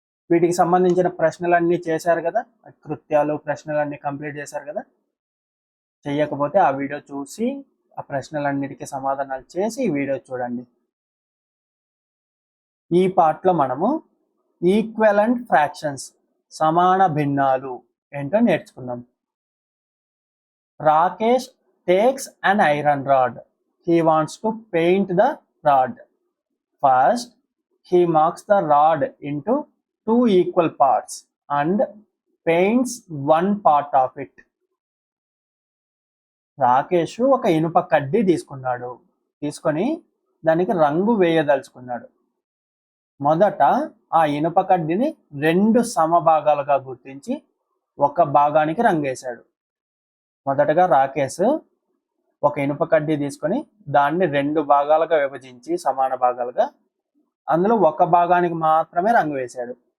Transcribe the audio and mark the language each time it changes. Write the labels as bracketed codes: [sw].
[te] వీటికి సంబంధించిన ప్రశ్నలన్నీ చేశారు కదా, కృత్యాలు ప్రశ్నలన్నీ కంప్లీట్ చేశారు కదా. చెయ్యకపోతే ఆ వీడియో చూసి ఆ ప్రశ్నలన్నిటికీ సమాధానాలు చేసి ఈ వీడియో చూడండి. ఈ పార్ట్లో మనము ఈక్వలెంట్ ఫ్రాక్షన్స్, సమాన భిన్నాలు ఏంటో నేర్చుకుందాం. [en] Rakesh takes an iron rod. He wants to paint the rod. First, he marks the rod into 2 equal parts and paints one part of it. [te] Rakesh ఒక ఇనుప కడ్డీ తీసుకొని దానికి రంగు వేయదలుచుకున్నాడు. మొదట ఆ ఇనుప కడ్డీని 2 సమభాగాలుగా గుర్తించి ఒక భాగానికి రంగేశాడు. మొదటగా రాకేష్ ఒక ఇనుప కడ్డీ తీసుకొని దాన్ని 2 భాగాలుగా విభజించి సమాన భాగాలుగా అందులో ఒక భాగానికి మాత్రమే రంగు వేశాడు.